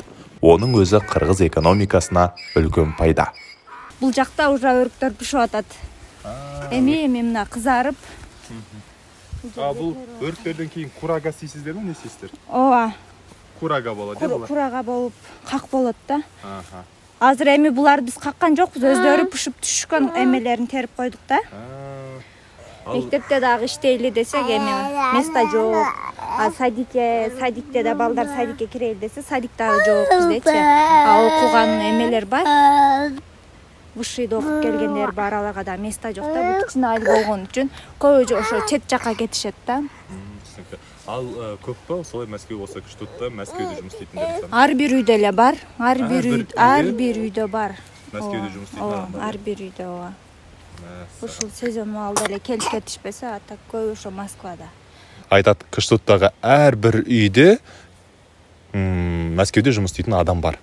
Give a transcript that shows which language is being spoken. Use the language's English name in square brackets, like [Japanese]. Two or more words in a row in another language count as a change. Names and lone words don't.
[Kazakh] Оның өзі қырғыз экономикасына үлкен пайда. Бұл жақта уже өріктер пішіп атады. [Kyrgyz] Эми мына қызарып. [Kazakh] Бұл өріктерден кейін курага сейсіздер ме, не сейсіздер? [Kyrgyz] Ооба. [Kazakh] Курага болады, де бұлар? Курага болып қақ болады да. [Kyrgyz] Азыр эми булар биз каккан жокпуз, өздөрү пушуп түшкөн эмелерин терип койдук да. Мектепте дагы иштейли десек эми место жок. Садикте да балдар садикке кирели десе, садик дагы жок биздечи. Окуган эмелер бар. Высшийде окуп келгендер бар, аларга да место жок да. Бул кичине айыл болгон үчүн көбү ошо чет жакка кетишет да. [Kazakh] Ал көп па, солай Мәскеу болса Кыштутта, Мәскеуде жұмыс істейтіндер саны? [Kyrgyz] Ар бир үйдө эле бар. Ар бир үйдө бар. [Kazakh] Мәскеуде жұмыс істейтін бар. [Kyrgyz] Ар бир үйдө ооба. Ушул сезон маалда эле келип кетишпесе, а так көбү ошо Москвада. [Kazakh] айтады, Кыштоттағы әрбір үйде Мәскеуде жұмыс істейтін адам бар.